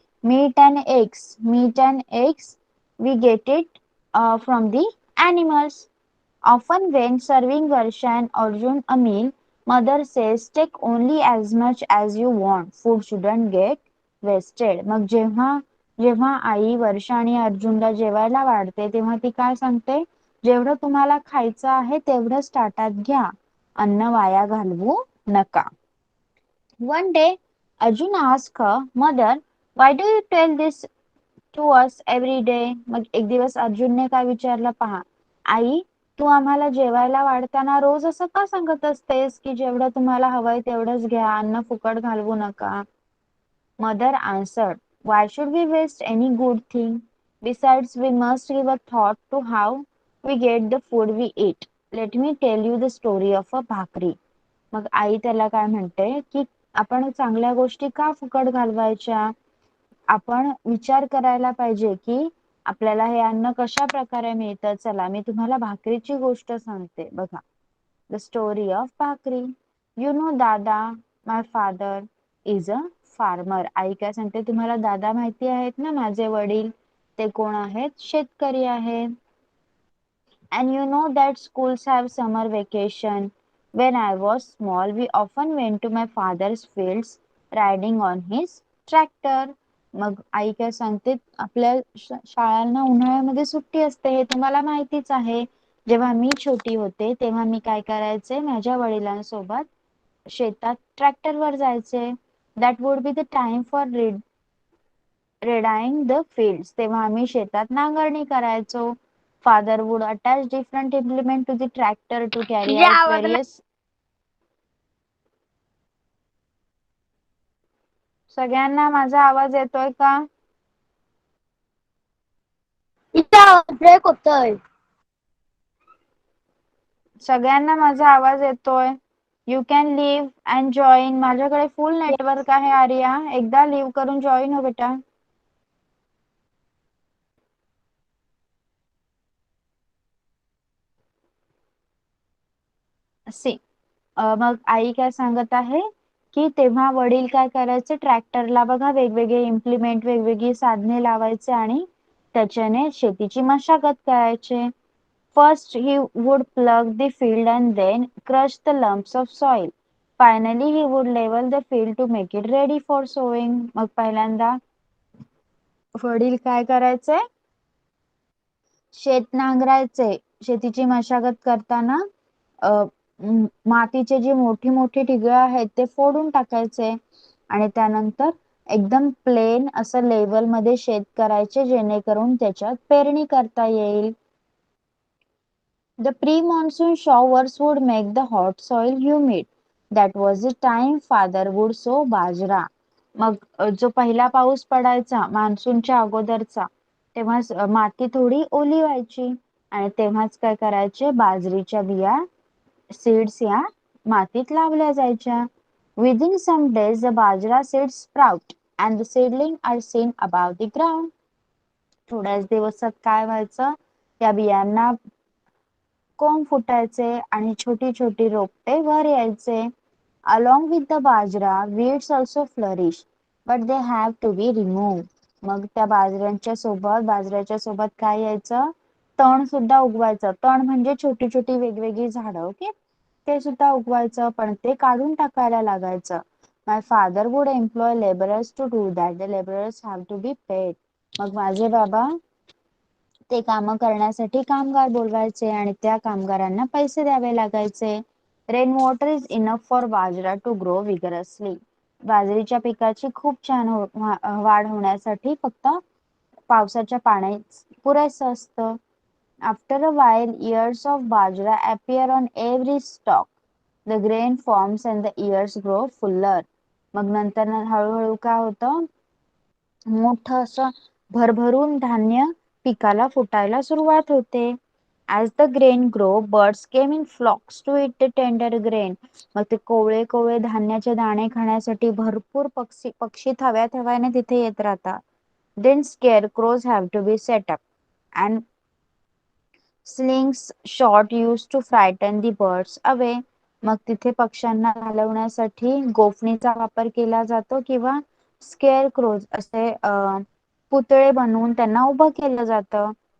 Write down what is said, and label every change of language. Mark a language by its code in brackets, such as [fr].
[en] Meat and eggs we get it from the animals. Often when serving Varsha and Arjun a meal, mother says take only as much as you want. Food shouldn't get wasted. [mr] मग जेव्हा जेव्हा आई वर्षा आणि अर्जुनला जेवायला वाढते तेव्हा ती काय सांगते? जेवढं तुम्हाला खायचं आहे तेवढंच ताटात घ्या. अन्न वाया घालवू नका. [en] One day, Arjun asked her, Mother, why do you tell this to us every day? [mr] मग एक दिवस अर्जुनने काय विचारलं पहा. आई, तू आम्हाला जेवायला वाढताना रोज असं का सांगत असतेस की जेवढं तुम्हाला हवंय तेवढंच घ्या, अन्न फुकट घालवू नका? [en] Mother answered, Why should we waste any good thing? Besides, we must give a thought to how we get the food we eat. Let me tell you the story of a bhakri. [mr] मग आई त्याला काय म्हणते की आपण चांगल्या गोष्टी का फुकट घालवायच्या? आपण विचार करायला पाहिजे की आपल्याला हे अन्न कशा प्रकारे मिळतं. चला मी तुम्हाला भाकरीची गोष्ट सांगते बघा. [en] The story of bhakri. You know दादा, my father is a farmer. [mr] आई काय सांगते, तुम्हाला दादा माहिती आहेत ना, माझे वडील ते कोण आहेत? शेतकरी आहेत. [en] And you know that schools have summer vacation. When I was small, we often went to my father's fields riding on his tractor. [mr] मग आई काय सांगते, आपल्या शाळांना उन्हाळ्यामध्ये सुट्टी असते हे तुम्हाला माहितीच आहे. जेव्हा मी छोटी होते तेव्हा मी काय करायचे, माझ्या वडिलांसोबत शेतात ट्रॅक्टरवर जायचे. [en] That would be the time for readying the fields. [mr] तेव्हा आम्ही शेतात नांगरणी करायचो. [en] Father would attach different implement to the tractor to carry [mr] तुझ्या [en] out [mr] आवाजाला [en] various. [mr] सगळ्यांना माझा आवाज येतोय का? तुझा आवाज ब्रेक होतोय. सगळ्यांना माझा आवाज येतोय. [en] You can leave and join. [mr] माझ्याकडे फुल नेटवर्क आहे आर्या. एकदा लिव्ह करून जॉईन हो बेटा. सी मग आई काय सांगत आहे की तेव्हा वडील काय करायचे, ट्रॅक्टरला बघा वेगवेगळे इम्प्लिमेंट, वेगवेगळी साधने लावायचे आणि त्याच्याने शेतीची मशागत करायचे. [en] First, he would plug the field and then crush the lumps of soil. Finally, he would level the field to make it ready for sowing. [mr] मग पहिल्यांदा वडील काय करायचे, शेत नांगरायचे. शेतीची मशागत करताना मातीचे जे मोठी मोठी ढिगळ आहेत ते फोडून टाकायचे आणि त्यानंतर एकदम प्लेन असं लेवल मध्ये शेत करायचे जेणेकरून त्याच्यात पेरणी करता येईल. [en] The pre-monsoon showers would make the hot soil humid. That was the time father would sow bajra. [mr] मग जो पहिला पाऊस पडायचा मान्सूनच्या अगोदरचा तेव्हा माती थोडी ओली व्हायची आणि तेव्हाच काय करायचे, बाजरीच्या बिया सीड्स या मातीत लावल्या जायच्या. [en] Within some days the bajra seeds sprout and the seedling are seen above the ground. [mr] थोड्याच दिवसात काय व्हायचं, त्या बियांना कोंब फुटायचे आणि छोटी छोटी रोपटे वर यायचे. [en] Along with the bajra, weeds also flourish, but they have to be removed. [mr] मग त्या बाजऱ्याच्या सोबत काय यायचं, तण सुद्धा उगवायचं. तण म्हणजे छोटी छोटी वेगवेगळी झाडं. ओके, ते सुद्धा उगवायचं पण ते काढून टाकायला लागायचं. [en] My father would employ laborers to do that. The laborers have to be paid. [mr] मग माझे बाबा ते काम करण्यासाठी कामगार बोलवायचे आणि त्या कामगारांना पैसे द्यावे लागायचे. [en] Rain water is enough for bajra to grow vigorously. [mr] बाजरीच्या पिकाची खूप छान वाढ होण्यासाठी फक्त पावसाच्या पाण्यात पुरेसं असतं. [en] After a while ears of bajra appear on every stalk. The grain forms and the ears grow fuller. [mr] मग नंतर हळूहळू काय होतं, मोठं असं भरभरून धान्य पिकाला फुटायला सुरुवात होते. [en] As the grain grow, birds came in flocks to eat the tender grain. [mr] मग ते कोवळे कोवळे धान्याचे दाणे खाण्यासाठी भरपूर पक्षी थव्या थव्याने तिथे येत राहतात. [en] Then scarecrows have to be set up and slings shot used to frighten the birds away. [mr] मग तिथे पक्ष्यांना घालवण्यासाठी गोफणीचा वापर केला जातो किंवा स्केअरक्रोज असे पुतळे बनवून त्यांना उभं केलं जातं.